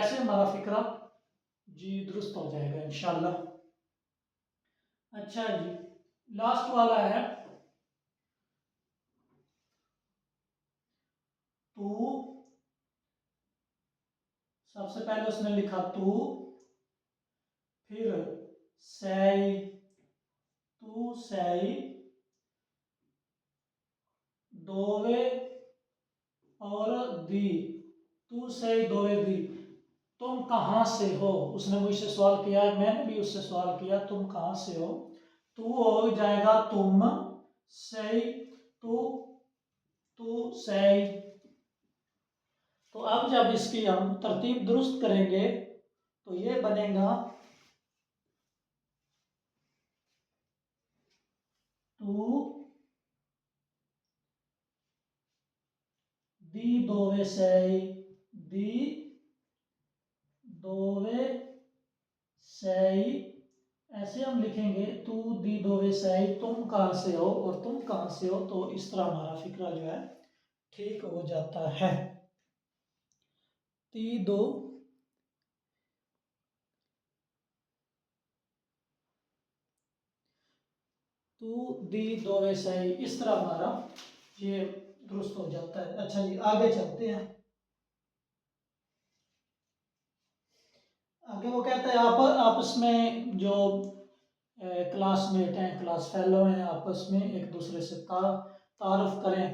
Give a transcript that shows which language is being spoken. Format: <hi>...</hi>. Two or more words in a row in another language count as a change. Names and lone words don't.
<ur>ایسے ہمارا فقرہ جی درست ہو جائے گا ان شاء اللہ. اچھا جی، لاسٹ والا ہے तू। سب سے پہلے اس نے لکھا</ur> <it>tu, فیر sei, tu sei, dove اور di, tu sei dove di,</it> <ur>تم کہاں سے ہو. اس نے مجھ سے سوال کیا، میں نے بھی اس سے سوال کیا، تم کہاں سے ہو. tu ہو جائے گا تم,</ur> <it>sei tu, tu sei.</it> <ur>تو اب جب اس کی ہم ترتیب درست کریں گے تو یہ بنے گا</ur> <it>tu di dove sei, di dove sei,</it> <ur>दी dove sei। ایسے ہم لکھیں گے</ur> <it>tu di dove sei,</it> <ur>تم کہاں سے ہو اور تم کہاں سے ہو، تو اس طرح ہمارا فقرہ جو ہے ٹھیک ہو جاتا ہے.</ur> <it>ti do tu di dove sei,</it> <ur>اس طرح ہمارا یہ درست ہو جاتا ہے. اچھا جی، آگے چلتے ہیں. آگے وہ کہتا ہے آپ آپس میں جو کلاس میٹ ہیں، کلاس فیلو ہیں، آپس میں ایک دوسرے سے تعارف کریں.</ur>